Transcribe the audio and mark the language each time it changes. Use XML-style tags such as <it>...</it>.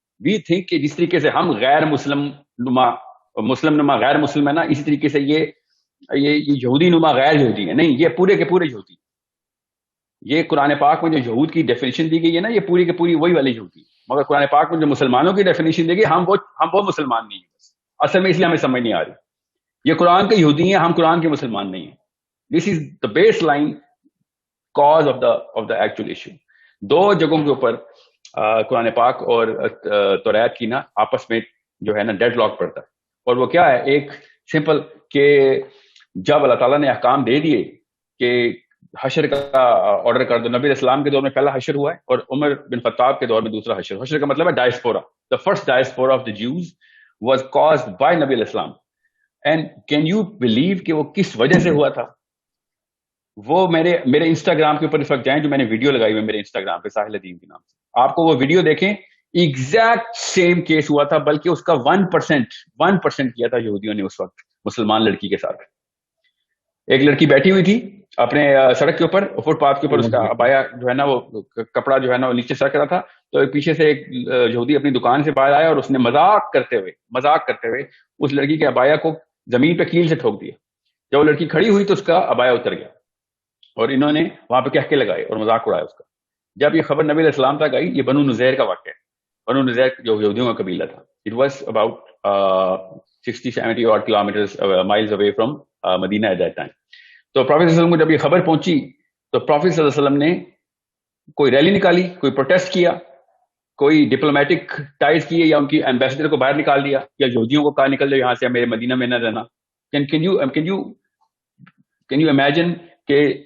<en>we think</en> <ur>کہ جس طریقے سے ہم غیر مسلم نما غیر مسلم ہے نا, اسی طریقے سے یہ یہودی نما غیر یہودی ہے. نہیں, یہ پورے کے پورے یہودی. یہ قرآن پاک میں جو یہود کی ڈیفینیشن دی گئی ہے نا, یہ پوری کے پوری وہی والی یہودی. مگر قرآن پاک میں جو مسلمانوں کی ڈیفینیشن دی گئی, ہم وہ مسلمان نہیں ہیں اصل میں, اس لیے ہمیں سمجھ نہیں آ رہی. یہ قرآن کے یہودی ہیں, ہم قرآن کے مسلمان نہیں ہیں.</ur> <en>This is the baseline cause of the actual issue.</en> <ur>2 جگہوں کے اوپر قرآن پاک اور توریت کی نا آپس میں جو ہے نا ڈیڈ لاک پڑتا ہے. اور وہ کیا ہے, ایک سمپل کہ جب اللہ تعالیٰ نے احکام دے دیے کہ حشر کا آرڈر کر دو, نبی اسلام کے دور میں پہلا حشر ہوا ہے اور عمر بن خطاب کے دور میں دوسرا حشر. حشر کا مطلب ہے diaspora.</ur> <en>The first diaspora of the Jews was caused by نبی اسلام. And can you believe</en> <ur>کہ وہ کس وجہ سے ہوا تھا؟ وہ میرے انسٹاگرام کے اوپر اس وقت جائیں, جو میں نے ویڈیو لگائی ہوئی میرے انسٹاگرام پہ ساحل الدین کے نام سے, آپ کو وہ ویڈیو دیکھیں.</ur> <en>exact same case</en> <ur>ہوا تھا, بلکہ اس کا 1% کیا تھا یہودیوں نے اس وقت مسلمان لڑکی کے ساتھ. ایک لڑکی بیٹھی ہوئی تھی اپنے سڑک کے اوپر, فٹ پاتھ کے اوپر, اس کا ابایا جو ہے نا وہ کپڑا جو ہے نا وہ نیچے سرک رہا تھا. تو پیچھے سے ایک یہودی اپنی دکان سے باہر آیا اور اس نے مذاق کرتے ہوئے اس لڑکی کے ابایا کو زمین پہ کیل سے ٹھوک دیا. جب وہ لڑکی کھڑی ہوئی تو اس کا ابایا اتر گیا اور انہوں نے وہاں پہ کہکے لگائے اور مذاق اڑایا اس کا. جب یہ خبر نبی علیہ السلام تک آئی, یہ بنو نذیر کا واقعہ ہے. بنو نذیر جو یہودیوں کا قبیلہ تھا.</ur> <en>It was about 60-70 odd kilometers miles away from Medina at that time.</en> <ur>تو پروفیٹ صلی اللہ علیہ وسلم کو جب یہ خبر پہنچی تو پروفیٹ صلی اللہ علیہ وسلم نے کوئی ریلی نکالی, کوئی پروٹیسٹ کیا, کوئی ڈپلومیٹک ٹائز کیے, یا ان کی ایمبیسڈر کو باہر نکال دیا, یا یہودیوں کو کہا نکل جاؤ یہاں سے, میرے مدینہ میں نہ رہنا.</ur> <en>can you imagine</en> <ur>کہ</ur>